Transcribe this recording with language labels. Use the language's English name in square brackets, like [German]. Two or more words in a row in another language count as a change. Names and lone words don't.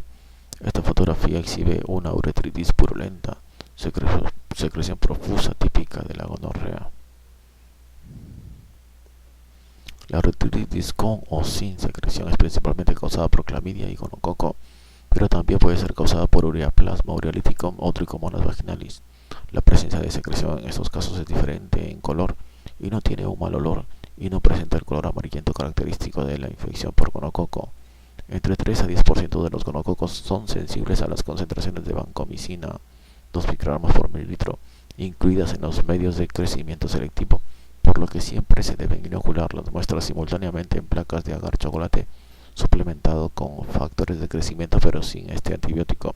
[Spanish] Esta fotografía exhibe una uretritis purulenta, secreción profusa típica de la gonorrea. La uretritis con o sin secreción es principalmente causada por clamidia y gonococo, pero también puede ser causada por ureaplasma, ureolyticum o trichomonas vaginalis. La presencia de secreción en estos casos es diferente en color y no tiene un mal olor y no presenta el color amarillento característico de la infección por gonococo. Entre 3 a 10% de los gonococos son sensibles a las concentraciones de vancomicina 2 microgramos por mililitro, incluidas en los medios de crecimiento selectivo, por lo que siempre se deben inocular las muestras simultáneamente en placas de agar chocolate suplementado con factores de crecimiento pero sin este antibiótico.